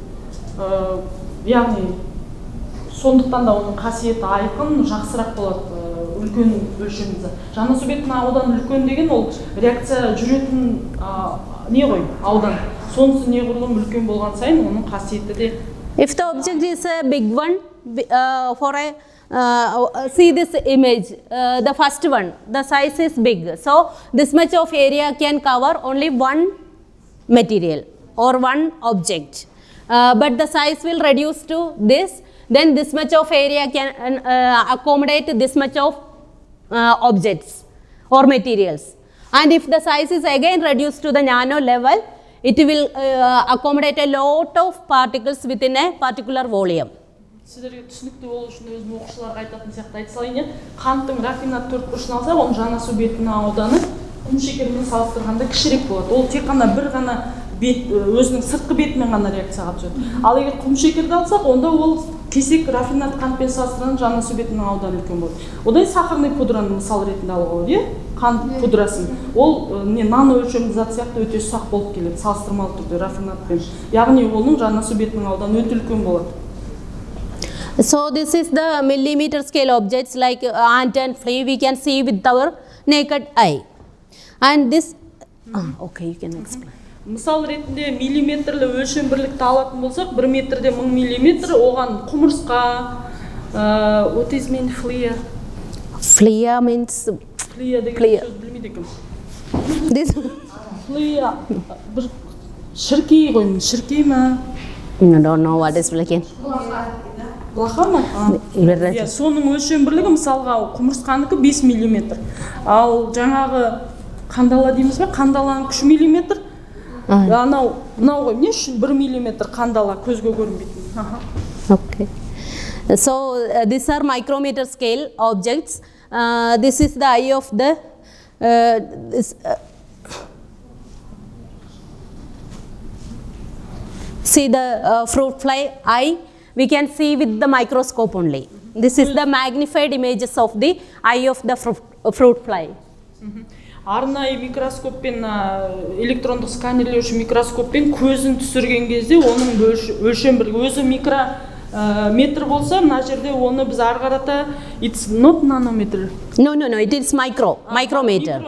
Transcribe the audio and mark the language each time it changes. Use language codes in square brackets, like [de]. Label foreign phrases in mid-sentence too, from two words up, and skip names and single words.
[kk] Яғни сондықтан да оның қасиеті айқын, жақсырақ болады. Үлкен өлшемді. Жана су бетінің ауданы үлкен деген ол реакция жүретін не ғой, аудан. Сонысы не құрылым үлкен болған сайын оның қасиеті де. [en] If the object is a big one, for a see this image, the first one, the size is big. So this much of area can cover only one material or one object. But the size will reduce to this. Then this much of area can accommodate this much of objects or materials. And if the size is again reduced to the nano level, it will accommodate a lot of particles within a particular volume. [kk] Сіздерге түсінікті болу үшін өзім оқушыларға айтатын сияқты айта салайын. Қанттың рафинат төртбұрышын алсақ, оның жана су бетінің ауданы құм шекермен салыстырғанда кішірек болады. Ол тек қана бір ғана бет, өзінің сыртқы бетімен ғана реакцияға түседі. Ал егер құм шекерді алсақ, онда ол кесек рафинат қантпен салыстырғанда жана су бетінің ауданы үлкен болады. Одан сахарный пудраны мысал ретінде алуға болады, иә? Қант пудрасын. Ол нано өлшемді зат сияқты өте ұсақ болып келеді, салыстырмалы түрде рафинатпен. Яғни оның жана су бетінің ауданы өте үлкен болады. [en] So this is the millimeter scale objects like ant and flea we can see with our naked eye. And this, okay, you can explain. [kk] Мысал ретінде миллиметрлі өлшем бірлікті алатын болсақ, 1 метрде 1000 миллиметр, оған құмырсқа, [en] what is mean flea? Flea means [kk] Flea деген сөз білмейді екенмін. [en] This [kk] Flea, бір шіркей ғой, шіркей ма? [en] I don't know what is flea. [kk] Блаха ма? Соның өлшем бірлігі мысалға құмырсқаныкі 5 миллиметр. Ал жаңағы қандала дейміз бе? Қандаланың күші миллиметр. Мынау ғой, не үшін 1 миллиметр қандала көзге көрінбейтін. [en] Okay. So these are micrometer scale objects. This is the eye of the see the fruit fly eye. We can see with the microscope only. This is the magnified images of the eye of the fruit fly. [kk] Арнайы микроскоппен, электрондық сканерлеуші микроскоппен көзін түсірген кезде оның өлшем бірлігі өзі микрометр болса, мына жерде оны біз ары қарата [en] it's not nanometer. No, it is micrometer.